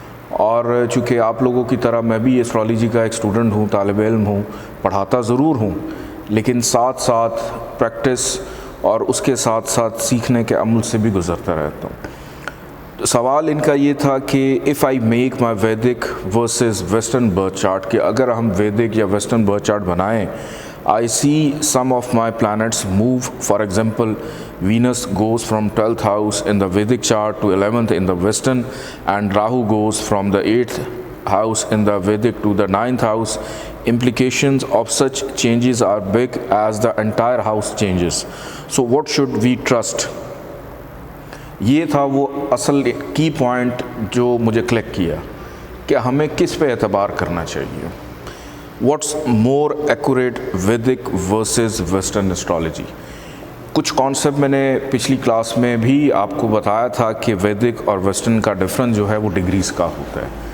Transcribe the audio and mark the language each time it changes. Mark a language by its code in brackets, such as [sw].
[ur] اور چونکہ آپ لوگوں کی طرح میں بھی ایسٹرالوجی کا ایک اسٹوڈنٹ ہوں، طالب علم ہوں، پڑھاتا ضرور ہوں، لیکن ساتھ ساتھ پریکٹس اور اس کے ساتھ ساتھ سیکھنے کے عمل سے بھی گزرتا رہتا ہوں. سوال ان کا یہ تھا کہ [en] if I make my Vedic versus western birth chart, [ur] کہ اگر ہم ویدک یا ویسٹرن برتھ چارٹ بنائیں، [en] I see some of my planets move. For example, Venus goes from 12th house in the Vedic chart to 11th in the Western, and Rahu goes from the 8th house in the Vedic to the 9th house. Implications of such changes are big as the entire house changes. So what should we trust? [ur] یہ تھا وہ اصل کی point جو مجھے click کیا کہ ہمیں کس پہ اعتبار کرنا چاہیے. [en] What's more accurate Vedic versus western astrology. [ur] کچھ کانسیپٹ میں نے پچھلی کلاس میں بھی آپ کو بتایا تھا کہ ویدک اور ویسٹرن کا ڈفرنس جو ہے وہ ڈگریز کا ہوتا ہے.